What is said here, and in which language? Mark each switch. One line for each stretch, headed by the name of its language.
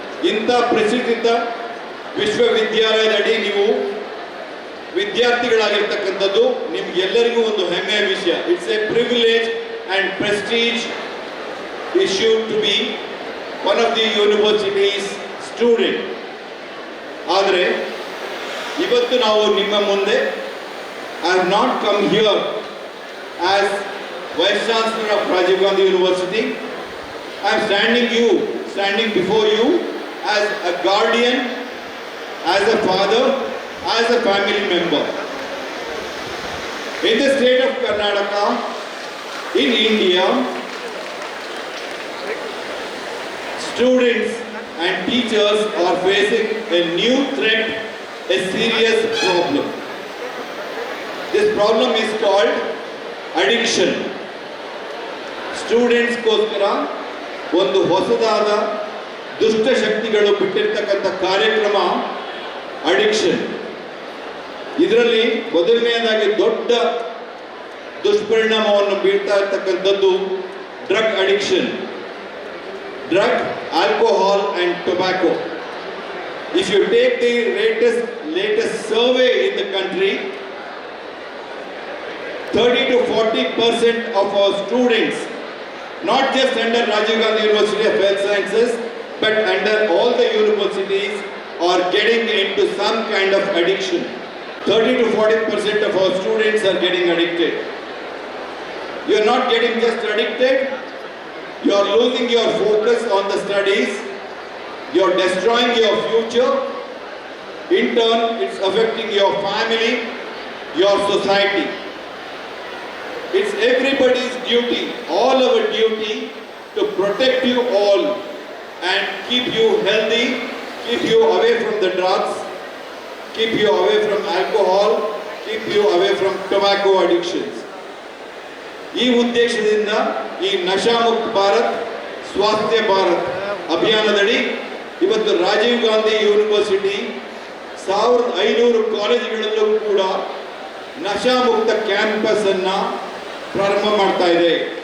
Kannada: ಇಂಥ ಪ್ರಸಿದ್ಧ ವಿಶ್ವವಿದ್ಯಾಲಯದ ಅಡಿ ನೀವು ವಿದ್ಯಾರ್ಥಿಗಳಾಗಿರ್ತಕ್ಕಂಥದ್ದು ನಿಮ್ಗೆಲ್ಲರಿಗೂ ಒಂದು ಹೆಮ್ಮೆಯ ವಿಷಯ.
English: It's a privilege and prestige issue to be one of the universities student.
Kannada: ಆದರೆ ಇವತ್ತು ನಾವು ನಿಮ್ಮ ಮುಂದೆ
English: I have not come here as Vice Chancellor of Rajiv Gandhi University. I am standing before you as a guardian, as a father, as a family member. In the state of Karnataka, in India, Students and teachers are facing a new threat, a serious problem. This problem is called addiction.
Kannada: ಸ್ಟೂಡೆಂಟ್ಸ್ಗೋಸ್ಕರ ಒಂದು ಹೊಸದಾದ ದುಷ್ಟಶಕ್ತಿಗಳು ಬಿಟ್ಟಿರ್ತಕ್ಕಂಥ ಕಾರ್ಯಕ್ರಮ addiction. ಇದರಲ್ಲಿ ಮೊದಲನೆಯದಾಗಿ ದೊಡ್ಡ ದುಷ್ಪರಿಣಾಮವನ್ನು ಬೀಳ್ತಾ ಇರ್ತಕ್ಕಂಥದ್ದು drug addiction.
English: Drug, alcohol and tobacco. If you take the latest survey in the country, 30 to 40% of our students, not just under Rajiv Gandhi University of Health Sciences, but under all the universities, are getting into some kind of addiction. 30 to 40% of our students are getting addicted. You are not getting just addicted, you are losing your focus on the studies, you are destroying your future. In turn, it's affecting your family, your society. It's everybody's duty, all our duty, to protect you all and keep you healthy, keep you away from the drugs, keep you away from alcohol, keep you away from tobacco addictions.
Kannada: ಈ ಉದ್ದೇಶದಿಂದ ಈ ನಶಾಮುಕ್ತ ಭಾರತ್ ಸ್ವಾಸ್ಥ್ಯ ಭಾರತ್ ಅಭಿಯಾನದಡಿ ಇವತ್ತು Rajiv Gandhi university 1500 ಕಾಲೇಜುಗಳಲ್ಲೂ ಕೂಡ ನಶಾಮುಕ್ತ campus ಅನ್ನ ಪ್ರಾರಂಭ ಮಾಡ್ತಾ ಇದೆ.